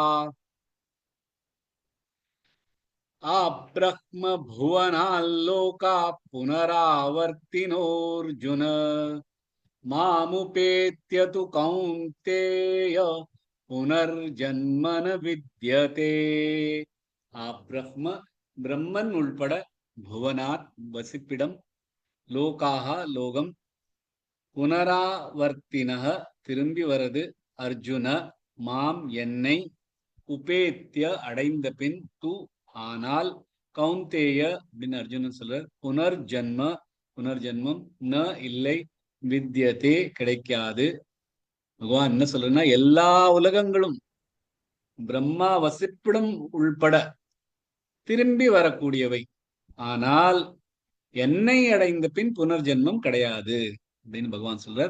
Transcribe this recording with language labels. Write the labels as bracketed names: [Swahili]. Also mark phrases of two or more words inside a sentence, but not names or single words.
[Sanskrit] आब्रह्म भुवनाल्लोका पुनरावर्तिनोऽर्जुन मामुपेत्य तु कौन्तेय पुनर्जन्म न विद्यते आब्रह्म ब्रह्मन् उल्पड भुवनात् [Tamil] वसिப்பிடம் லோகாக லோகம் புனராவர்த்தினக திரும்பி வரது அர்ஜுன மாம் என்னை உபேத்திய அடைந்த பின் து ஆனால் கௌந்தேய அப்படின்னு அர்ஜுனன் சொல்றார் புனர்ஜன்மம் ந இல்லை வித்யதே கிடைக்காது பகவான் என்ன சொல்றன்னா எல்லா உலகங்களும் பிரம்மா வசிப்பிடம் உள்பட திரும்பி வரக்கூடியவை ஆனால் என்னை அடைந்த பின் புனர்ஜென்மம் கிடையாது அப்படின்னு பகவான் சொல்றார்.